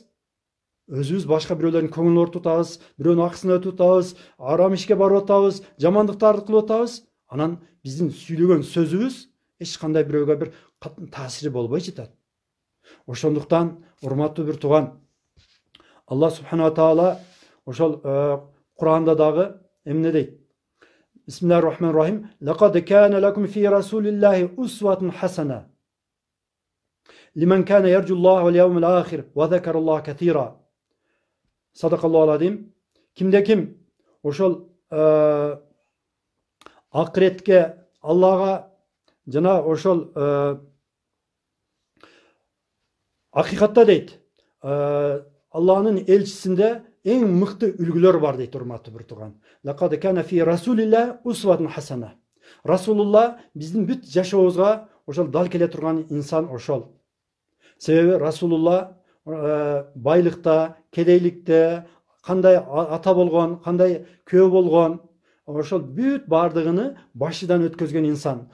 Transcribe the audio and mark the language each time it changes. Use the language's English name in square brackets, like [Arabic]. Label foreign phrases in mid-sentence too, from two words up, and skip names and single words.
[Kyrgyz] Өзүбүз башка бирөөлөрдүн көңүлүн оорутуп атабыз, бирөөнүн акысына өтүп атабыз, арам ишке барып атабыз, жамандыктарды кылып атабыз. Анан биздин сүйлөгөн сөзүбүз эч кандай бирөөгө бир таасири болбой жатат. Ошондуктан урматтуу бир тууган, [Arabic] الله سبحانه وتعالى [Kyrgyz] ошол Кур'анда дагы эмне дейт? [Arabic] بسم الله الرحمن الرحيم. لقد كان لكم في رسول الله أسوة حسنة. لمن كان يرجو الله واليوم الآخر وذكر الله كثيرا. صدق الله العظيم. [Kyrgyz] Кимде ким ошол акыретке, Аллага жана ошол акыйкатта дейт. Алланын элчисинде эң мыкты үлгүлөр бар дейт, урматтуу бир тууган. [Arabic] لقد كان في رسول الله أسوة حسنة. [Kyrgyz] Расулулла биздин бүт жашообузга ошол дал келе турган инсан ошол. Себеби Расулулла байлыкта, кедейликте, кандай ата болгон, кандай күйөө болгон, ошол бүт бардыгыны башыдан өткөзгөн инсан.